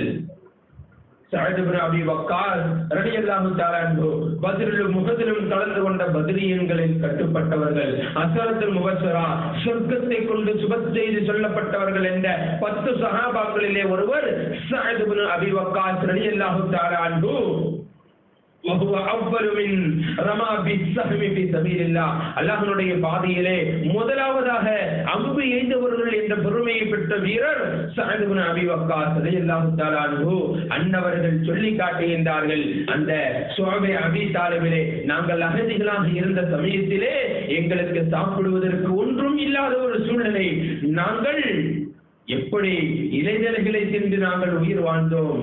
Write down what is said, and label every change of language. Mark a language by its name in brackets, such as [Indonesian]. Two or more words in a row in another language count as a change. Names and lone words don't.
[Tamil] சஅத் இப்னு அபீ வக்காஸ் [Arabic] رضي الله تعالى عنه [Tamil] பத்ரிலும் முஹதிலும் கலந்து கொண்ட பத்ரியன்களில் கட்டுப்பட்டவர்கள், [Arabic] العشرة المبشرة [Tamil] சொர்க்கத்தை கொண்டு சுப செய்தி சொல்லப்பட்டவர்கள் என்ற 10 சஹாபாக்களிலே ஒருவர் சஅத் இப்னு அபீ வக்காஸ் [Arabic] رضي الله تعالى عنه. وهو أول من رمى بالسهم في سبيل الله. [Tamil] அல்லாஹ்வுடைய பாதையிலே முதலாவதாக அம்பு எய்தவர்கள் என்ற பெருமையை பெற்ற வீரர் சஅத் இப்னு அபீ வக்காஸ் [Arabic] رضي الله تعالى عنه. [Tamil] அன்னவர்கள் சொல்லி காட்டுகின்றார்கள், அந்த ஷுஅபே அபீ தாலிபிலே நாங்கள் அகதிகளாக இருந்த சமயத்திலே எங்களுக்கு சாப்பிடுவதற்கு ஒன்றும் இல்லாத ஒரு சூழ்நிலை, நாங்கள் எப்படி இலைதலைகளை தின்று நாங்கள் உயிர் வாழ்ந்தோம்.